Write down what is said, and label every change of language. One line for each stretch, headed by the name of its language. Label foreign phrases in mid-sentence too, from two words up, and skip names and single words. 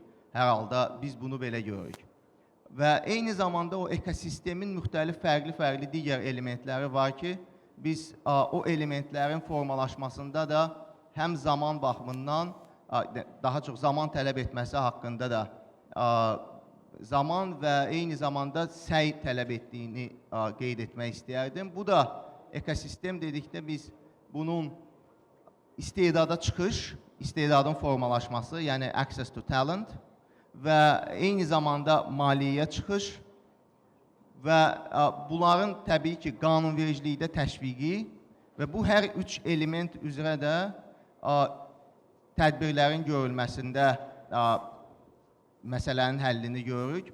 Azerbaijani: Hər halda biz bunu belə görürük. Və eyni zamanda o ekosistemin müxtəlif fərqli digər elementləri var ki, biz o elementlərin formalaşmasında da həm zaman baxımından, daha çox zaman tələb etməsi haqqında da zaman və eyni zamanda səy tələb etdiyini qeyd etmək istəyərdim. Bu da ekosistem dedikdə biz bunun istedada çıxış, istedadın formalaşması, yəni
English: access to talent
Azerbaijani: və eyni zamanda maliyyəyə çıxış və bunların təbii ki, qanunvericilikdə təşviqi və bu hər üç element üzrə də tədbirlərin görülməsində məsələnin həllini görürük.